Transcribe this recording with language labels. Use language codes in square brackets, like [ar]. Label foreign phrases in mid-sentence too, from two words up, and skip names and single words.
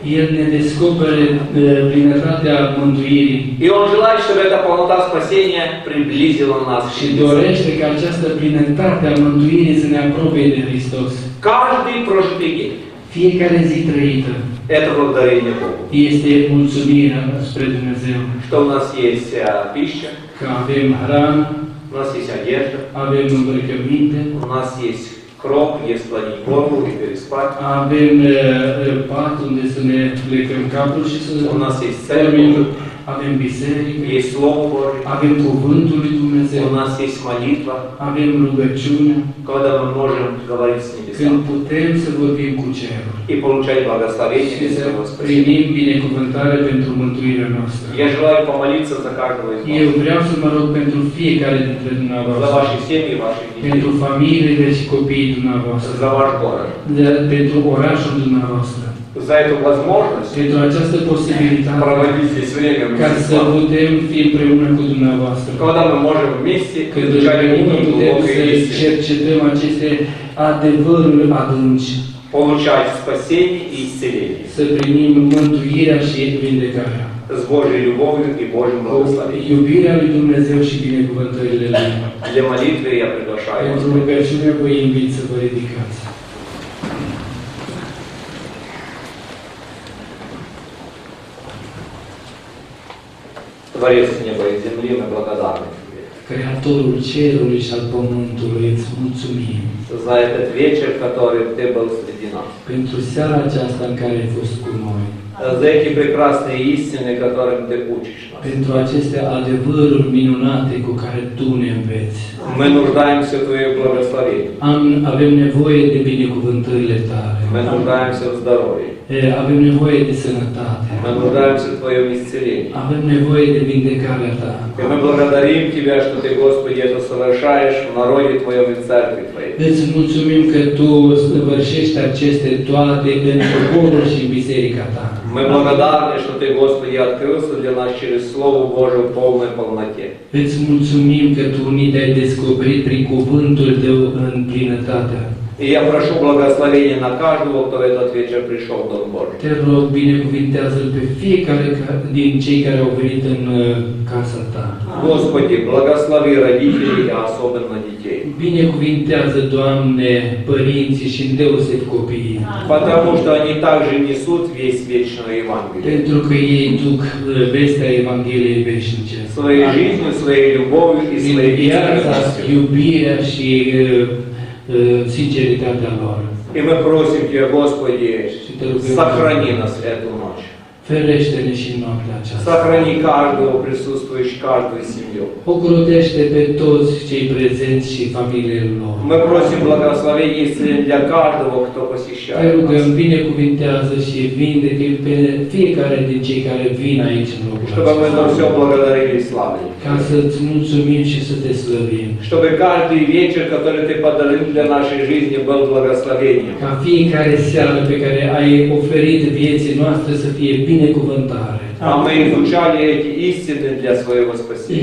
[ro] El ne descoperă plinătatea mântuirii [ru] И Он желает, чтобы эта полнота спасения приблизила нас к [ro] și [ru] Христу. [ro] dorește ca această plinătate a mântuirii să ne apropie de Hristos. [ru] Каждый прожитый день [ro] Fiecare zi trăită – [ru] это благодарение Богу, [ro] este mulțumirea spre Dumnezeu. [ru] что у нас есть пища, [ro] Că avem hrană, [ru] у нас есть одежда, [ro] avem îmbrăcăminte, [ru] у нас есть кров, где склонить голову и переспать, [ro] avem pat unde să ne plecăm capul și să [ru] у нас есть [ro] dormim. [ru] церковь, [ro] Avem biserică, [ru] есть Слово Божие, [ro] avem cuvântul lui Dumnezeu, [ru] у нас есть молитва, [ro] avem rugăciune, [ru] когда мы можем говорить с [ro] când [ru] небесами [ro] putem să vorbim cu cerul [ru] и получать благословение [ro] și [ru] из [ro] să [ru] своего спасения. [ro] primim binecuvântare pentru mântuirea noastră. [ru] Я желаю помолиться за каждого из [ro] Eu [ru] вас, [ro] vreau să mă rog pentru fiecare dintre [ru] за [ro] dumneavoastră, [ru] ваши семьи, ваших [ro] pentru [ru] детей, [ro] familiile și copiii dumneavoastră, [ru] за ваш город, [ro] pentru orașul dumneavoastră, [ru] за эту возможность [ro] pentru această posibilitate [ru] проводить здесь время [ro] ca [ru] вместе с [ro] să [ru] вами. [ro] putem fi împreună cu dumneavoastră. [ru] Когда мы можем вместе [ro] Când [ru] изучать [ro] împreună [ru] книги [ro] putem [ru] глубокой [ro] să [ru] истины, [ro] cercetăm aceste adevăruri adânci, [ru] получать спасение и исцеление [ro] să primim mântuirea și vindecarea, [ru] с Божьей любовью и Божьим [ro] cu [ru] благословением. [ro] iubirea lui Dumnezeu și binecuvântările Lui. [ru] Для молитвы я приглашаю вас. [ro] Pentru rugăciune vă invit să vă ridicați. [ru] Творец неба и земли, мы благодарны Тебе [ro] Creatorul cerului și al pământului, îți mulțumim [ru] за этот вечер, который Ты был среди нас, [ro] pentru seara aceasta în care ai fost cu noi, [ru] за эти прекрасные истины, которым Ты учишь нас. [ro] pentru aceste adevăruri minunate cu care Tu ne înveți. [ru] Мы нуждаемся в Твоем благословении, [ro] Avem nevoie de binecuvântările Tale. [ru] мы нуждаемся в здоровье, [ro] Avem nevoie de sănătate. [ru] мы нуждаемся в Твоем исцелении. [ro] Avem nevoie de vindecarea Ta. [ru] И мы благодарим Тебя, что Ты, Господи, это совершаешь в народе Твоем и в церкви Твоей. [ro] Îți mulțumim că Tu săvârșești aceste toate în poporul și în biserica Ta. [ru] Мы благодарны, что Ты, Господи, открылся для нас через Слово Божие в полной полноте. [ro] Îți mulțumim că Tu ni te-ai descoperit prin cuvântul Tău în plinătatea. [ru] И я прошу благословения на каждого, кто в этот вечер пришел в Дом Божий. [ro] Te rog, binecuvintează-L pe fiecare din cei care au venit în casa Ta. [ru] Господи, благослови родителей, а особенно детей. [ro] Binecuvintează, Doamne, părinții și îndeoseb copiii. [ru] Потому что они также несут весь вечное Евангелие. [ro] Pentru că ei duc vestea Evangheliei veșnice. [ru] Своей жизнью, своей любовью и [ro] Prin [ru] своей [ro] viața, [ru] искренностью. [ro] iubirea și sinceritatea lor. [ru] И мы просим Тебя, Господи, рукой сохрани нас эту ночь. [ro] Ferește-ne și în noaptea aceasta. [ru] Сохрани каждого присутствующего, каждую семью. [ro] Ocrotește pe toți cei prezenți și familiile lor. [ru] Мы просим благословения и исцеления для каждого, кто [ro] Te [ru] посещает [ro] rugăm, [ru] нас. [ro] binecuvintează și vindecă pe fiecare din cei care vin aici în locul [ru] Чтобы мы [ro] acesta. [ru] за все благодарили и славили. [ro] Ca să-ți mulțumim și să te slăvim. [ru] Чтобы каждый вечер, который Ты подарил для нашей жизни, был благословением. [ro] Ca fiecare seară pe care ai oferit vieții noastre să fie binecuvântare. [ru] А мы изучали эти истины для своего спасения.